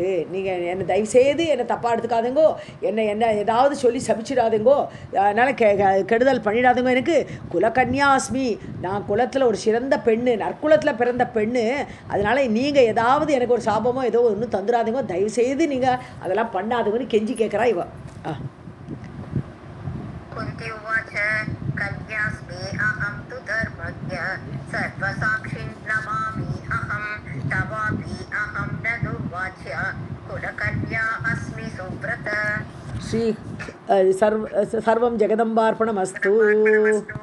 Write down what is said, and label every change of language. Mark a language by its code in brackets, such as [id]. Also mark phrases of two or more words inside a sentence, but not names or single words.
[ta] நீங்கள் என்னை தயவுசெய்து என்னை தப்பாக எடுத்துக்காதுங்கோ, என்ன ஏதாவது சொல்லி சபிச்சிடாதுங்கோ, அதனால் கெடுதல் பண்ணிடாதுங்கோ. எனக்கு குலகன்யாஸ்மி, நான் குலத்தில் ஒரு சிறந்த பெண்ணு, நற்குலத்தில் பிறந்த பெண்ணு. அதனால் நீங்கள் ஏதாவது எனக்கு ஒரு சாபமோ ஏதோ ஒன்றும் தந்துடாதுங்கோ, தயவுசெய்து நீங்கள் அதெல்லாம் பண்ணாதுங்கன்னு கெஞ்சி கேட்குறா இவ. [sa] कन्यास्मि अहं तु धर्मज्ञ सर्वसाक्षिन् नमामि अहं तवापि अहं न दुर्वाच्या कुलकन्या अस्मि सुव्रता. श्री सर्वं जगदम्बार्पणमस्तु.